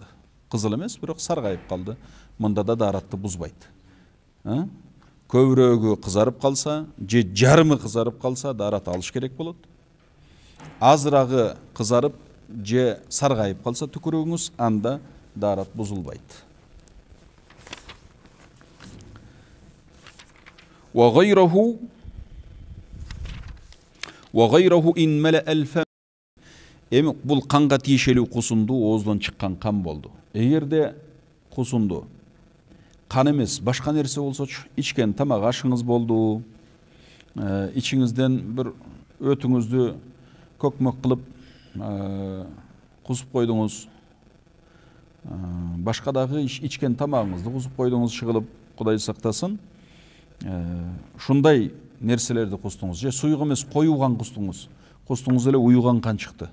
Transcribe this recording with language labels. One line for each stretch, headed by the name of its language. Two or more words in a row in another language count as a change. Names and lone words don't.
Kyrgyz: Кызыл эмес, бирок саргайып калды. Мында да daarатты бузбайт. Көбүрөгү кызарып калса, же жарымы кызарып калса, daarат алыш керек болот. Азырагы кызарып, же саргайып калса түкүрүгүңүз, анда daarat бузулбайт.
Arabic: وغيره إن ملأ الفم.
Kyrgyz: Эми бул канга тиешелүү кусунду, ооздон чыккан кан болду. Эгерде кусунду кан эмес башка нерсе болсочу, ичкен тамак ашыңыз болду, ичиңизден бир өтүңүздү көкмөк кылып кусуп койдуңуз, башка дагы ичкен тамагыңызды кусуп койдуңуз чыгылып, Кудай сактасын, ушундай нерселерди кустуңуз, же суюк эмес коюу кан кустуңуз эле уюган кан чыкты.